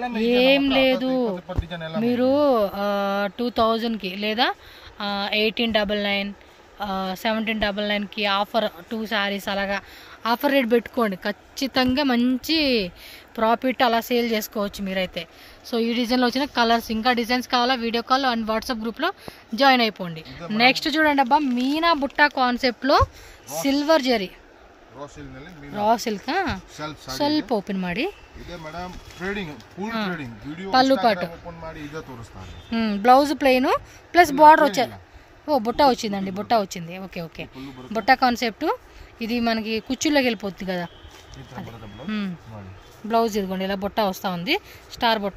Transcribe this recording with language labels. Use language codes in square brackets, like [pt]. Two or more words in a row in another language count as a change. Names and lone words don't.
[te] ఏం లేదు మీరు 2000కి లేదా 1899 1799కి [en] offer 2 sarees [te] అలాగా [en] offer rate [te] పెట్టుకోండి, ఖచ్చితంగా మంచి ప్రాఫిట్ అలా సేల్ చేసుకోవచ్చు మీరైతే. సో ఈ డిజైన్లో వచ్చిన కలర్స్ ఇంకా డిజైన్స్ కావాలా [en] video call and WhatsApp groupలో [te] జాయిన్ అయిపోండి. నెక్స్ట్ చూడండి అబ్బా, మీనా బుట్ట కాన్సెప్ట్లో [en] silver zari raw silk [kn] ಸ್ವಲ್ಪ ಓಪನ್ ಮಾಡಿ [te] పళ్ళు పాటు [en] blouse plain plus border [te] వచ్చేది. ఓ బుట్ట వచ్చిందండి, బుట్ట వచ్చింది. ఓకే ఓకే, బుట్ట కాన్సెప్ట్ ఇది మనకి కుచ్చుల్లోకి వెళ్ళిపోతుంది కదా. బ్లౌజ్ ఇదిగోండి ఇలా బుట్ట వస్తూ ఉంది, స్టార్ బుట్ట.